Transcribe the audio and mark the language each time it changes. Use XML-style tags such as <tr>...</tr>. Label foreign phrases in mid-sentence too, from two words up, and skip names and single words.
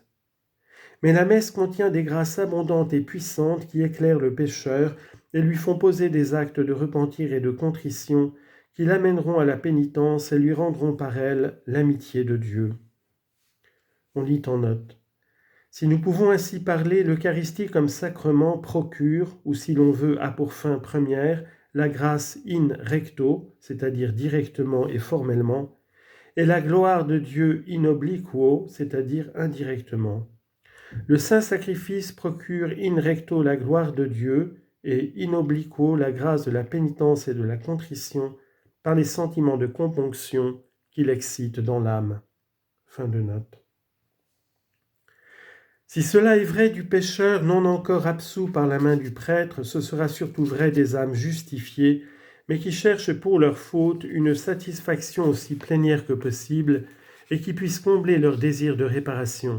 <fr>Mais la messe contient des grâces abondantes et puissantes qui éclairent le pécheur et lui font poser des actes de repentir et de contrition qui l'amèneront à la pénitence et lui rendront par elle l'amitié de Dieu. On lit en note. Si nous pouvons ainsi parler, l'Eucharistie comme sacrement procure, ou si l'on veut, a pour fin première, la grâce</fr> <la>in recto,</la> <fr>c'est-à-dire directement et formellement, et la gloire de Dieu</fr> <la>in obliquo,</la> <fr>c'est-à-dire indirectement. Le saint sacrifice procure</fr> <la>in recto</la> <fr>la gloire de Dieu et</fr> <la>in obliquo</la> <fr>la grâce de la pénitence et de la contrition par les sentiments de componction qu'il excite dans l'âme. Fin de note. Si cela est vrai du pécheur non encore absous par la main du prêtre, ce sera surtout vrai des âmes justifiées, mais qui cherchent pour leur faute une satisfaction aussi plénière que possible et qui puisse combler leur désir de réparation.</fr>